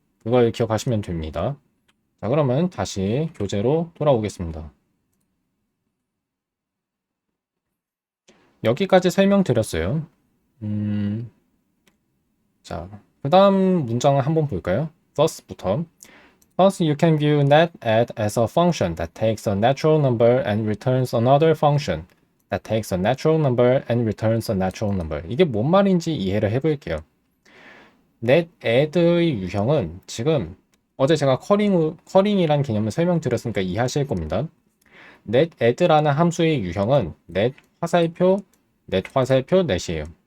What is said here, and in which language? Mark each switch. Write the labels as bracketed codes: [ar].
[ko] 그걸 기억하시면 됩니다. 자, 그러면 다시 교재로 돌아오겠습니다. 여기까지 설명드렸어요. 자, 그 다음 문장을 한번 볼까요? thus부터. [en] Thus, you can view net_add as a function that takes a natural number and returns another function that takes a natural number and returns a natural number. [ko] 이게 뭔 말인지 이해를 해볼게요. net_add의 유형은 지금 어제 제가 커링이란 개념을 설명드렸으니까 이해하실 겁니다. net_add라는 함수의 유형은 net 화살표, net 화살표 net이에요.